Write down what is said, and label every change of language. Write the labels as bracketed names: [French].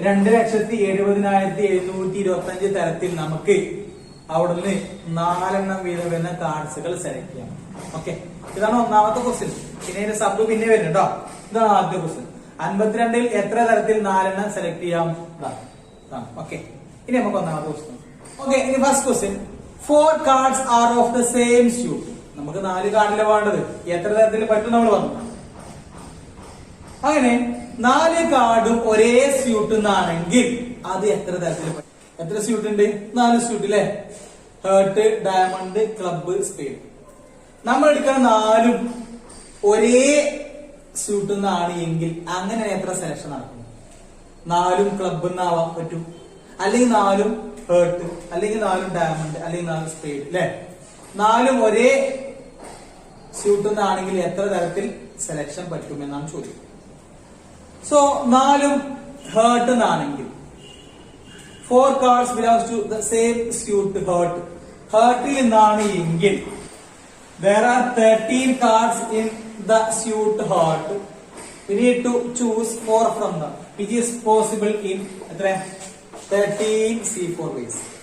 [Malayalam] 2,70,70,725 തരത്തിൽ നമുക്ക് അവിടുന്ന് 4 വീതം വരുന്ന കാർഡ്സുകൾ സെലക്ട് ചെയ്യാം. ഓക്കെ, ഇതാണ് ഒന്നാമത്തെ ക്വസ്റ്റ്യൻ. പിന്നെ ഇതിന്റെ സബ് പിന്നെ വരുന്നുണ്ട് കേട്ടോ. ഇതാണ് ആദ്യത്തെ ക്വസ്റ്റ്യൻ. 52ൽ എത്ര തരത്തിൽ 4 സെലക്ട് ചെയ്യാം? ഓക്കെ, ഇനി നമുക്ക് ഒന്നാമത്തെ ക്വസ്റ്റ്യൻ. ഓക്കെ, ഇനി first question. [English] 4 cards are of the same suit. [Malayalam] നമുക്ക് 4 കാർഡിലെ വേണ്ടത് എത്ര തരത്തിൽ പറ്റും നമ്മൾ വന്നു. അങ്ങനെ 4 കാർഡും ഒരേ സ്യൂട്ട് എന്നാണെങ്കിൽ അത് എത്ര തരത്തിൽ? എത്ര സ്യൂട്ട് ഉണ്ട്? 4 സ്യൂട്ട് അല്ലെ? Heart, diamond, club, spade. നമ്മൾ എടുക്കുന്ന 4ഉം ഒരേ സ്യൂട്ട് എന്നാണ് എങ്കിൽ അങ്ങനെ എത്ര സെലക്ഷൻ നടക്കും? 4ഉം ക്ലബ്ബ് എന്നാവാൻ പറ്റും, അല്ലെങ്കിൽ 4ഉം ഹേർട്ട്, അല്ലെങ്കിൽ 4ഉം ഡയമണ്ട്, അല്ലെങ്കിൽ 4 സ്പേഡ് അല്ലെ? 4ഉം ഒരേ സ്യൂട്ട് എന്നാണെങ്കിൽ എത്ര തരത്തിൽ സെലക്ഷൻ പറ്റുമെന്നാണ് ചോദ്യം. സോ 4ഉം ഹേർട്ട് എന്നാണെങ്കിൽ [English] 4 cards belongs to the same suit hurt. [Malayalam] ഹേർട്ടിൽ നിന്നാണ് എങ്കിൽ [English] there are 13 cards in the suit hurt. We need to choose 4 from them, which is possible in 13C4 ways.